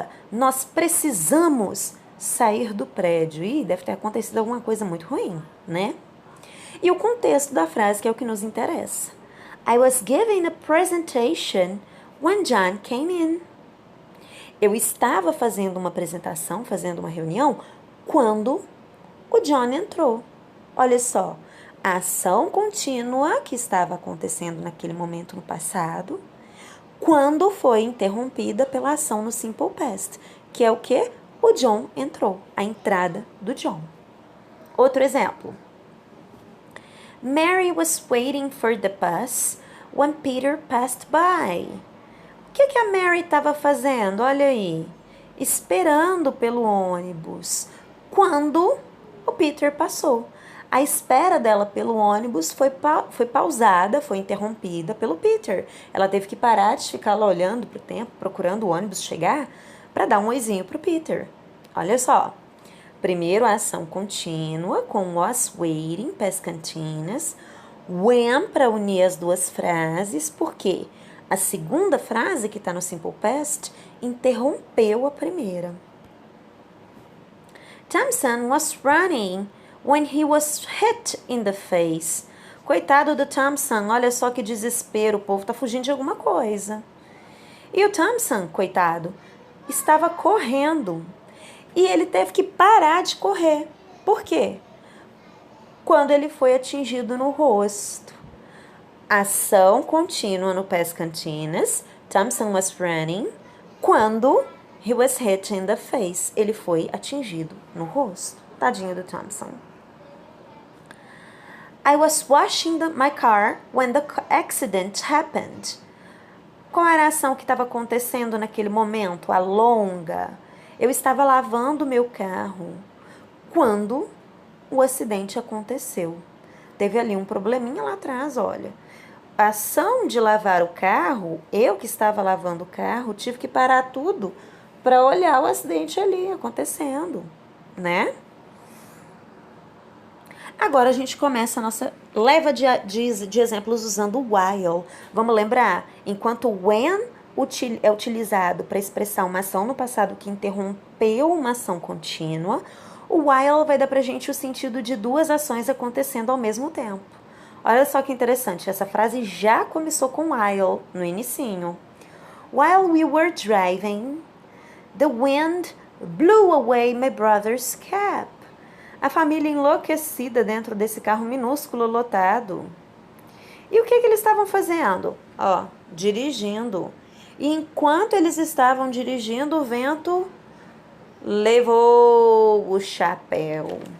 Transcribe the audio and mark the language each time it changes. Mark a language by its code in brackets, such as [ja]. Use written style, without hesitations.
[pt] Nós precisamos sair do prédio. Ih, deve ter acontecido alguma coisa muito ruim, né? E o contexto da frase que é o que nos interessa. [en] I was giving a presentation when John came in. [pt] Eu estava fazendo uma apresentação, fazendo uma reunião, quando o John entrou. Olha só, a ação contínua que estava acontecendo naquele momento no passado, quando foi interrompida pela ação no simple past, que é o que? O John entrou, a entrada do John. Outro exemplo. [en] Mary was waiting for the bus when Peter passed by. [pt] O que a Mary estava fazendo? Olha aí, esperando pelo ônibus, quando o Peter passou. A espera dela pelo ônibus foi pausada, foi interrompida pelo Peter. Ela teve que parar de ficar lá olhando para o tempo, procurando o ônibus chegar, para dar um oizinho para o Peter. Olha só. Primeiro, a ação contínua com was waiting, past continuous. When para unir as duas frases, porque a segunda frase, que está no simple past, interrompeu a primeira. [en] Thompson was running when he was hit in the face. [pt] Coitado do Thompson, olha só que desespero, o povo tá fugindo de alguma coisa. E o Thompson, coitado, estava correndo. E ele teve que parar de correr. Por quê? Quando ele foi atingido no rosto. Ação contínua no past continuous. [en] Thompson was running. [pt] Quando [en] he was hit in the face. [pt] Ele foi atingido no rosto. Tadinho do Thompson. [en] I was washing my car when the accident happened. [pt] Qual era a ação que estava acontecendo naquele momento? A longa. Eu estava lavando meu carro quando o acidente aconteceu. Teve ali um probleminha lá atrás, olha. A ação de lavar o carro, eu que estava lavando o carro, tive que parar tudo para olhar o acidente ali acontecendo, né? Agora a gente começa a nossa leva de exemplos usando o while. Vamos lembrar? Enquanto o when é utilizado para expressar uma ação no passado que interrompeu uma ação contínua, o while vai dar pra gente o sentido de duas ações acontecendo ao mesmo tempo. Olha só que interessante, essa frase já começou com while no inicinho. [en] While we were driving, the wind blew away my brother's cap. [pt] A família enlouquecida dentro desse carro minúsculo lotado. E o que eles estavam fazendo? Dirigindo. E enquanto eles estavam dirigindo, o vento levou o chapéu.